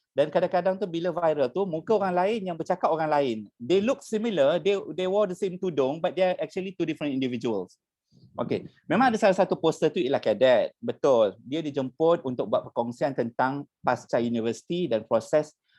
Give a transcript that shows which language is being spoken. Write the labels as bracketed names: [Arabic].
[Malay] Dan kadang-kadang tu bila viral tu muka orang lain yang bercakap orang lain. [English] They look similar, they wore the same tudung but they are actually two different individuals. [Malay] Okey, memang ada salah satu poster tu ialah kadet. Betul. Dia dijemput untuk buat perkongsian tentang pasca universiti dan proses